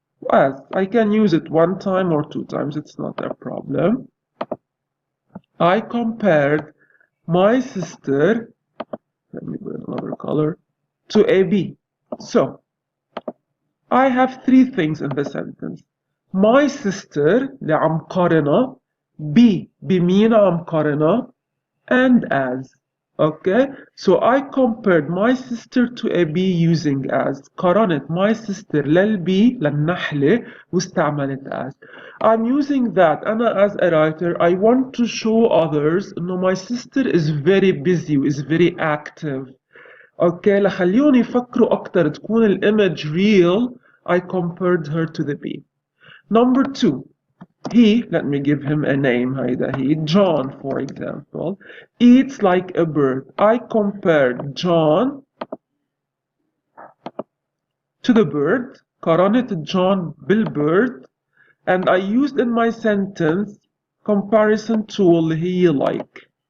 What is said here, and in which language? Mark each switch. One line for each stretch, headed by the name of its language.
English: I can use it one time or two times, it's not a problem. I compared my sister, let me put another color, to a B. So I have three things in the sentence. My sister
Arabic: اللي عم قارنها B بمين عم قارنها and as.
English: Okay, so I compared my sister to a bee using as.
Arabic: قارنت
English: my sister
Arabic: للبي للنحلة واستعملت as.
English: I'm using that أنا as a writer I want to show others إنه my sister is very busy is very active.
Arabic: Okay, لخليهم يفكروا أكتر تكون الإيمج real.
English: I compared her to the bee. Number two. He, let me give him a name, John, for example, eats like a bird. I compared John to the bird, قارنت John بالبird, and I used in my sentence comparison tool
Arabic: اللي هي
English: like.